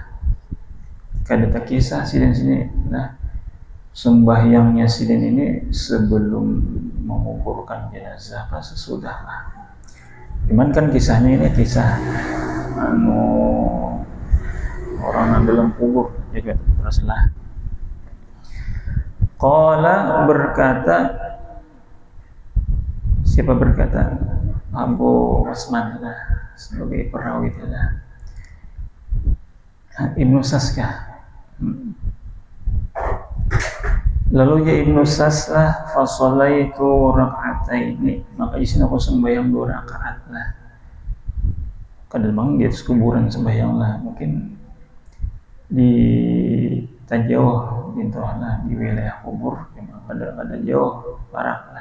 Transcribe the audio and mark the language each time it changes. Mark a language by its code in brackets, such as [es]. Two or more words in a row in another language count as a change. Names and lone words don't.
[bjn] Kadang kisah sidin sini, nah sembahyangnya sidin ini sebelum menguburkan jenazah apa sesudah lah. Cuman kan kisahnya ini kisah orang dalam kubur juga terus lah. [id] Qala berkata, siapa berkata? Abu Utsman sebagai perawi adalah Ibnu Sa'as. [bjn] Lalu ya Ibnu Sa'as lah [ar] فصليت ركعتين, [bjn] maka di sini aku sembahyang 2 rakaat lah. Kadang bang di atas kuburan sembahyang lah, mungkin di tajauh lah di wilayah kubur, ada jauh barak lah.